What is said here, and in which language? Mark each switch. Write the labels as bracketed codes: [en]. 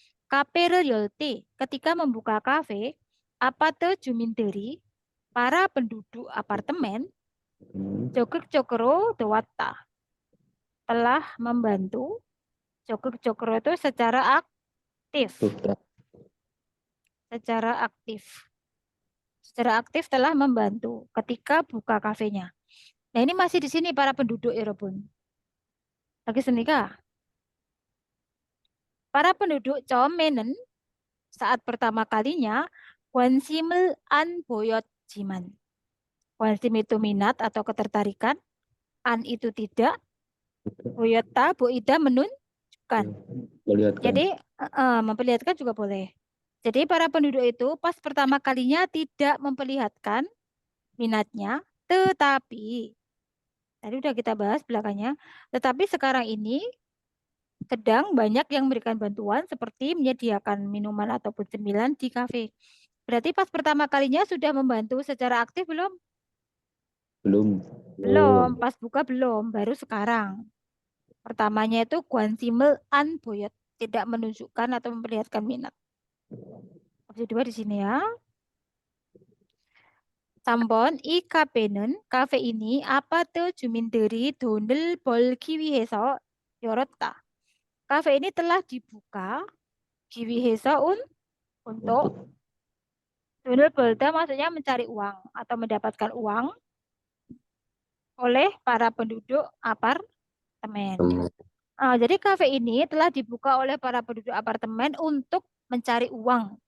[ko] 카페를 열 때, [id] ketika membuka kafe, [ko] 아파트 주민들이 [id] para penduduk apartemen [ko] 적극적으로 도왔다. [id] Telah membantu. [ko] 적극적으로 [id] itu secara aktif. Secara aktif. Secara aktif telah membantu ketika buka kafenya. Nah, ini masih di sini para penduduk ya, Robun. Lagi senikah. Para penduduk [ko] 처음에는 [id] saat pertama kalinya [ko] 관심을 안 보였지만. [id] 관심 itu minat atau ketertarikan. An itu tidak. [ko] 보였다, 보이다 menunjukkan. [id] Jadi memperlihatkan juga boleh. Jadi para penduduk itu pas pertama kalinya tidak memperlihatkan minatnya, tetapi tadi udah kita bahas belakangnya, tetapi sekarang ini sedang banyak yang memberikan bantuan seperti menyediakan minuman ataupun cemilan di kafe. Berarti pas pertama kalinya sudah membantu secara aktif belum? Belum, pas buka belum, baru sekarang. Pertamanya itu [ko] 관심을 안 보였, [id] tidak menunjukkan atau memperlihatkan minat. Opsi 2 di sini ya. [ko] 3번 이 카페는 카페 ini 아파트 주민들이 돈을 벌기 위해서 열었다. [id] 카페 ini telah dibuka [ko] 위해서 [id] untuk [ko] 돈을 벌다 [id] maksudnya mencari uang atau mendapatkan uang oleh para penduduk apartemen. Jadi kafe ini telah dibuka oleh para penduduk apartemen untuk mencari uang.